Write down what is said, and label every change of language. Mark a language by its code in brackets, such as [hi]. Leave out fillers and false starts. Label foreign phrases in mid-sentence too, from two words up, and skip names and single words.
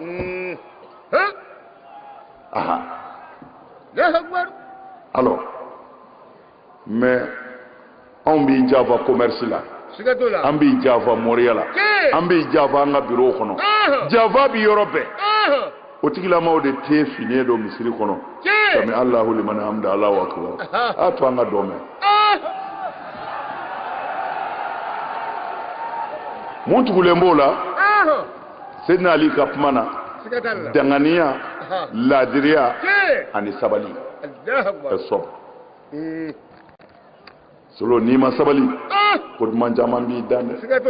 [bm] aha [fr] alors mais [bm] anw b'i janfa commerce la an b'i janfa moriya la an b'i janfa an ka bureau kɔnɔ janfa bi yɔrɔ bɛɛ o tigilamaw de te finen do misiri kɔnɔ [ar] سمع الله لمن حمده الله أكبر [bm] a to an ka dɔ mɛn mun tugulen b'o la Seydina Ali ka kuma na danganiya ladiriya ani sabali ɛsɔb solo n'i ma sabali ko duman caman b'i dan dɛ